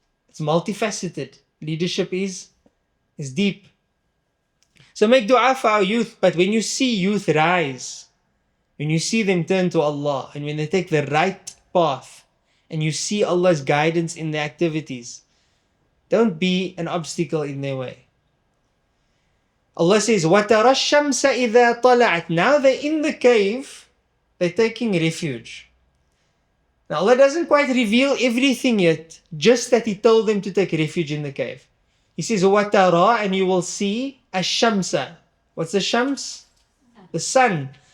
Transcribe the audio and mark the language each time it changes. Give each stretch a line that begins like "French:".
English: It's multifaceted. Leadership is deep. So make dua for our youth. But when you see youth rise, when you see them turn to Allah, and when they take the right path, and you see Allah's guidance in their activities, don't be an obstacle in their way. Allah says,
Arabic: وَتَرَى الشَّمْسَ إِذَا طَلَعَتْ.
English: Now they're in the cave, they're taking refuge. Now Allah doesn't quite reveal everything yet, just that He told them to take refuge in the cave. He says, وَتَرَى, and you will see الشَّمْسَ. What's the shams? The sun.